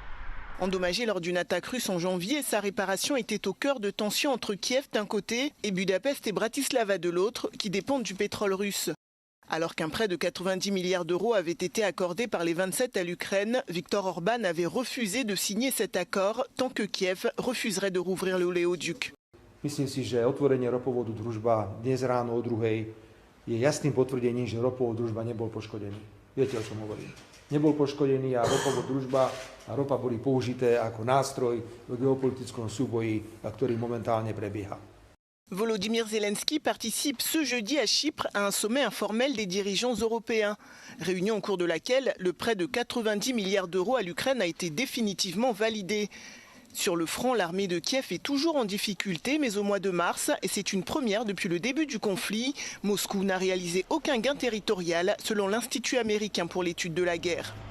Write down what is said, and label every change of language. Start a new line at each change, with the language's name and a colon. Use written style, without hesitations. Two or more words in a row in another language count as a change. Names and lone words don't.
French: Endommagé lors d'une attaque russe en janvier, sa réparation était au cœur de tensions entre Kiev d'un côté et Budapest et Bratislava de l'autre, qui dépendent du pétrole russe. Alors qu'un prêt de 90 milliards d'euros avait été accordé par les 27 à l'Ukraine, Viktor Orban avait refusé de signer cet accord tant que Kiev refuserait de rouvrir l'oléoduc.
Slovak: Myslím si, že otvorenie ropovodu Družba dnes ráno o 2:00 je jasným potvrdením, že ropovod Družba nebol poškodený. Viete, o čom hovorím. Nebol poškodený a ropovod Družba a ropa boli použité ako nástroj v geopolitickom súboji, ktorý momentálne prebieha.
French: Volodymyr Zelensky participe ce jeudi à Chypre à un sommet informel des dirigeants européens. Réunion au cours de laquelle le prêt de 90 milliards d'euros à l'Ukraine a été définitivement validé. Sur le front, l'armée de Kiev est toujours en difficulté, mais au mois de mars, et c'est une première depuis le début du conflit, Moscou n'a réalisé aucun gain territorial selon l'Institut américain pour l'étude de la guerre.